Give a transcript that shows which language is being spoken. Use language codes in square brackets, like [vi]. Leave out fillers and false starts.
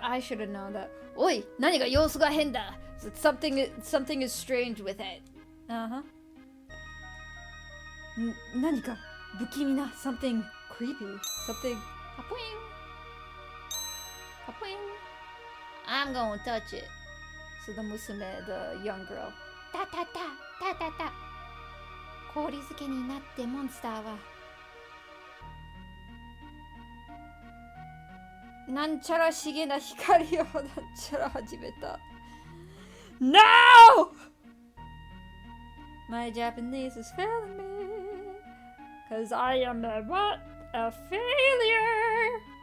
[en] I should have known that. [ja] Oi, 何が様子が変だ? [en] Something is strange with it. Uh-huh. [ja] 何か不気味な [en] something creepy. Something. Kapwing. Kapwing. I'm gonna touch it. So the musume, the young girl. Ta ta ta ta ta ta. [ja] 氷漬けになってモンスターはなんちゃらしげな光をなんちゃら始めた。 [en] No! My Japanese is failing me. Cause I am a what? A failure!